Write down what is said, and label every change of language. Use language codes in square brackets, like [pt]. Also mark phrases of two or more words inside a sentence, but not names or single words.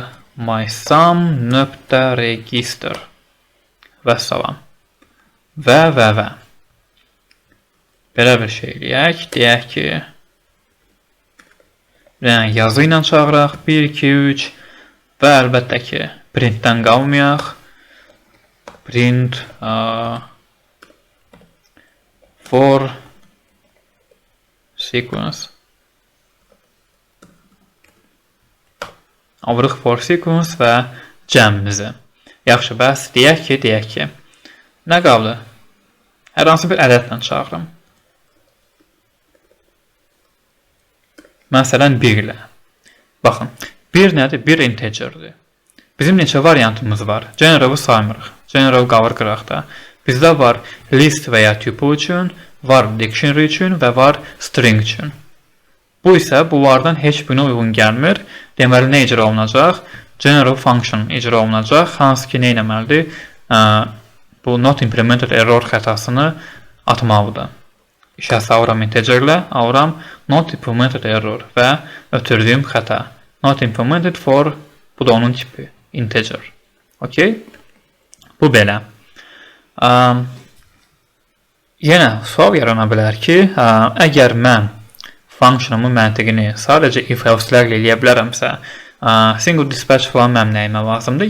[az] mysum.register və salam. Və. Belə bir şey eləyək. Deyək ki, yazı ilə çağıraq. 1, 2, 3 və əlbəttə ki, printdən qalmayaq. [en] Print for sequence. [az] Alırıq [en] for sequence [az] və cəmimizi. Yaxşı, bəs deyək ki, nə qaldı? Hər hansı bir ədədlə çağırım. Məsələn, 1 ilə. Baxın, 1 nədir? 1 integerdir. Bizim neçə variantımız var? Generalı saymırıq. General qalır qıraqda. Bizdə var list və ya tuple üçün, var dictionary üçün və var string üçün. Bu isə bunlardan heç birinə uyğun gəlmir. Deməli, nə icra olunacaq? [en] General function [az] icra olunacaq. Hansı ki, nə etməlidir? Bu [en] not implemented error [az] xətasını atmalıdır. İşə salıram integerlə, alıram [en] not implemented error [az] və ötürdüyüm xəta. [en] Not implemented for, [az] bu da onun tipi, integer. Okay? Bu belə. Yenə sual yarana bilər ki, əgər mən functionumun məntiqini sadəcə if-else'lərlə eləyə bilərəmsə, [en] single dispatch [az] falan mənim nəyimə lazımdır.